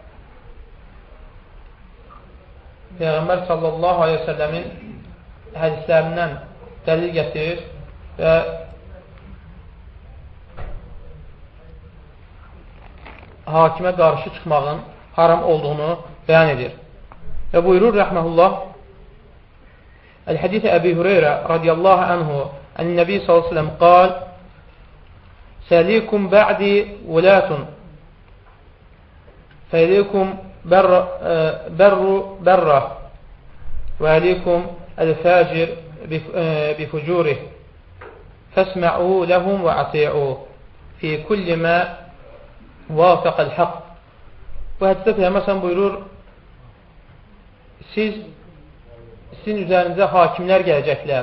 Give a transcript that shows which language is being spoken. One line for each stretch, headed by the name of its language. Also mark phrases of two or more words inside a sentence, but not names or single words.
Azerbaijani: Peyğəmbər
Arabic: صلى الله عليه وسلم
Azerbaijani: hədislərindən dəlil gətirir və hakimə qarşı çıxmağın haram olduğunu bəyan edir. Və buyurur rəhməhullah
Arabic: الحديث أبي هريرة رضي الله عنه النبي صلى الله عليه وسلم قال سيليكم بعدي ولاة فيليكم البر وعليكم الفاجر بفجوره فاسمعوا لهم وأطيعوا في كل ما وافق الحق.
Azerbaijani: Bu hədisdə Peyğəmbər buyurur, sizin üzərinizə hakimlər gələcəklər.